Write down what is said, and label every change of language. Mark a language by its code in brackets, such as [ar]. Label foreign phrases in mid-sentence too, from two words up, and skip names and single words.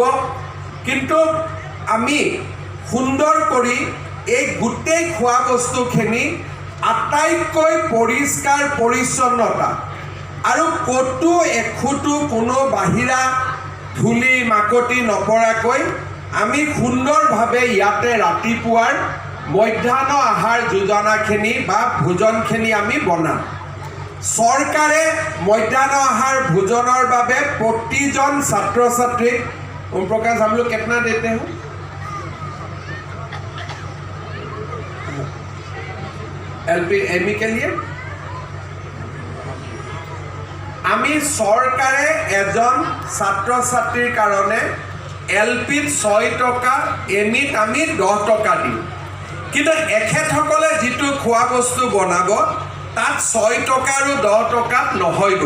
[as] কিন্তু আমি সুন্দৰ কৰি এই গোটেই খোৱা বস্তুখিনি আটাইতকৈ পৰিষ্কাৰ পৰিচ্ছন্নতা আৰু ক'তো এখুটো কোনো বাহিৰা ধূলি মাকতি নপৰাকৈ আমি সুন্দৰভাৱে ইয়াতে ৰাতিপুৱাৰ মধ্যাহ্ন আহাৰ যোজনাখিনি বা ভোজনখিনি আমি বনাম। চৰকাৰে মধ্যাহ্ন আহাৰ ভোজনৰ বাবে প্ৰতিজন ছাত্ৰ ছাত্ৰীক [hi] ओम प्रकाश हम लोग कितना देते हैं? एमई के लिए আমি চৰকাৰে এজন ছাত্ৰ ছাত্ৰীৰ কাৰণে এলপিত 6 টকা, এমিত আমি 10 টকা দিওঁ। [as] কিন্তু এখেতসকলে যিটো খোৱা বস্তু বনাব তাত 6 টকা আৰু 10 টকাত নহয়গৈ।